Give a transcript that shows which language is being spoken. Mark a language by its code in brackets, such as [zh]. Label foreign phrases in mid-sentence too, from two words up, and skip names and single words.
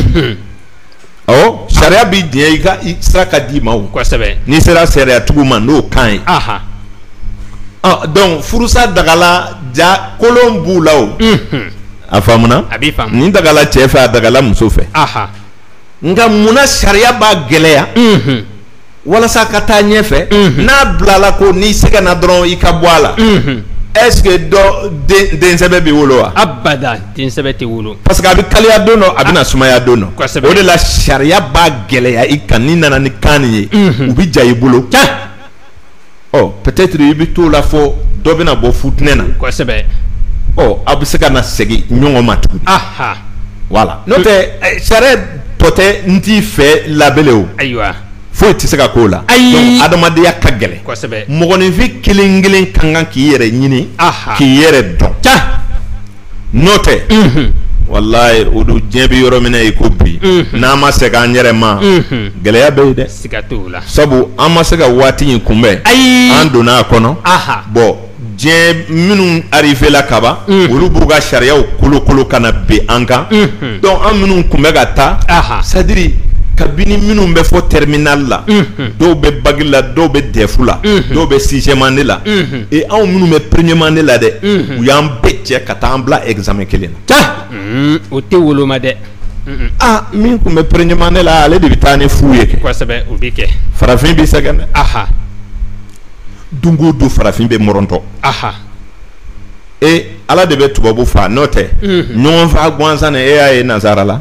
[bm] sariya bɛ diɲɛ i ka sira ka d'i ma o n'i sera sariyatigiw ma n'o kan ye donc furusa dagala ja kolon b'u la o a faamuna nin dagala cɛ fɛ a dagala muso fɛ nka munna sariya b'a gɛlɛya walasa ka taa ɲɛfɛ n'a bilala ko n'i sɛgɛnna dɔrɔn i ka bɔ a la [fr] est-ce que [bm] den sɛbɛ b'i wolo wa abada den sɛbɛ tɛ wolo [fr] parce que [bm] a bɛ kaliya don dɔ a bɛ na sumaya don dɔ o de la sariya b'a gɛlɛya i kan n'i nana ni kan nin ye u bɛ ja i bolo peut-être i bɛ t'o la fɔ dɔ bɛna bɔ futinɛ na kosɛbɛ aw bɛ se ka na segin ɲɔgɔn ma tuguni voilà n'o tɛ sariya tɔ tɛ n t'i fɛ labɛlɛ o ayiwa foyi tɛ se ka k'o la donc adamadenya ka gɛlɛn kosɛbɛ mɔgɔninfin kelen kelen ka kan k'i yɛrɛ ɲini k'i yɛrɛ dɔn n'o tɛ walayi o don diɲɛ bɛ yɔrɔ min na i ko bi n'an ma segin an yɛrɛ ma gɛlɛya bɛ yen dɛ siga t'o la sabu an ma se ka waati in kunbɛn an donna a kɔnɔ bon diɲɛ minnu arrivé la kaba olu b'u ka sariyaw kolokolo kana be an kan donc an minnu kun bɛ ka taa [fr] c'est-à-dire [bm] kabini minnu bɛ fɔ terminal la dɔw bɛ bac la dɔw bɛ DEF la dɔw bɛ [fr] sixième année [bm] la et anw minnu bɛ [fr] première année [bm] la dɛ u y'an bɛɛ cɛ ka taa an bila examen kelen na o tɛ woloma dɛ min kun bɛ [fr] première année [bm] la ale de bɛ taa ni fu ye kɛ kosɛbɛ o bɛ kɛ farafin bɛ sɛgɛn dɛ don o don farafin bɛ mɔrɔntɔ ala de bɛ tubabu fa n'o tɛ ɲɔgɔn fa gansan e y'a ye nazara la